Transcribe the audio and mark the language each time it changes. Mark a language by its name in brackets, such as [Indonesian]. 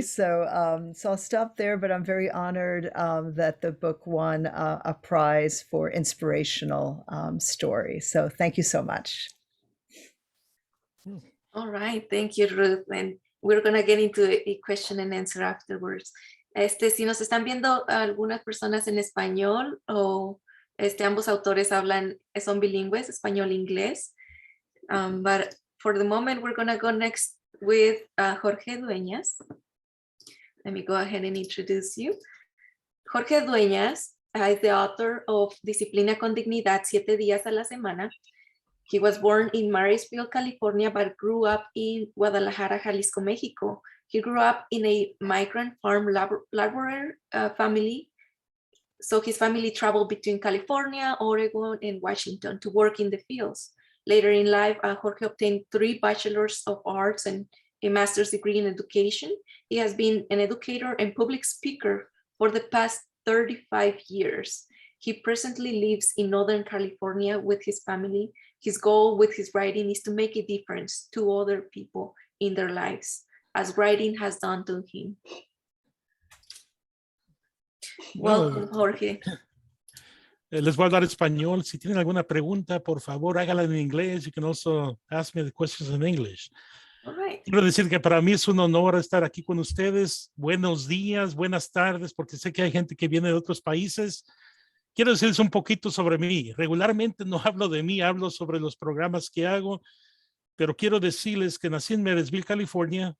[English] So I'll stop there, but I'm very honored that the book won a prize for inspirational story. So thank you so much. All right, thank you, Ruth. And we're going to get into a question and answer afterwards. [Spanish] Si nos están viendo algunas personas en español o ambos autores son bilingües, español-inglés. [English] But for the moment, we're going to go next with Jorge Dueñas. Let me go ahead and introduce you. Jorge Dueñas is the author of Disciplina con dignidad, 7 días a la semana. He was born in Marysville, California, but grew up in Guadalajara, Jalisco, Mexico. He grew up in a migrant farm laborer family. So his family traveled between California, Oregon, and Washington to work in the fields. Later in life, Jorge obtained 3 bachelors of arts and a master's degree in education. He has been an educator and public speaker for the past 35 years. He presently lives in Northern California with his family. His goal with his writing is to make a difference to other people in their lives, as writing has done to him. Welcome, Jorge. [Spanish] Les voy a hablar español. Si tienen alguna pregunta, por favor, hágala en inglés. [English] You can also ask me the questions in English. All right. [Spanish] Quiero decir que para mí es un honor estar aquí con ustedes. Buenos días, buenas tardes, porque sé que hay gente que viene de otros países. Quiero decirles un poquito sobre mí. Regularmente no hablo de mí, hablo sobre los programas que hago, pero quiero decirles que nací en Marysville, California.